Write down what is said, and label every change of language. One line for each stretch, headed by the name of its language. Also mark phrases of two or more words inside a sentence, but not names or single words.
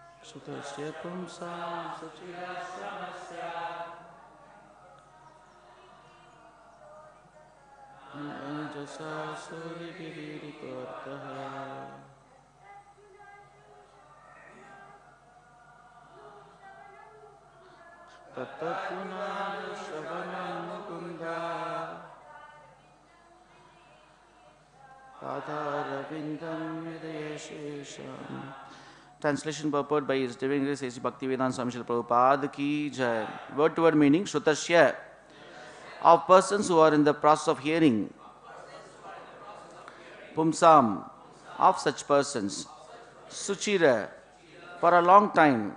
Sanskrit: श्रुतस्य पुंसां सुचिर-श्रमस्य अञ्जसा सूरिभिर् र्थः तत्-तद्-गुणानुश्रवणं मुकुन्द पादारविन्दं हृदयेषु येषाम्.
English: Translation purport by His Divine Grace A.C. Bhaktivedanta Swami Srila Prabhupada
Hindi: की जय.
English: Word to word meaning, śrutasya, of persons who are in the process of hearing. Puṁsāṁ, of such persons. Sucira, for a long time.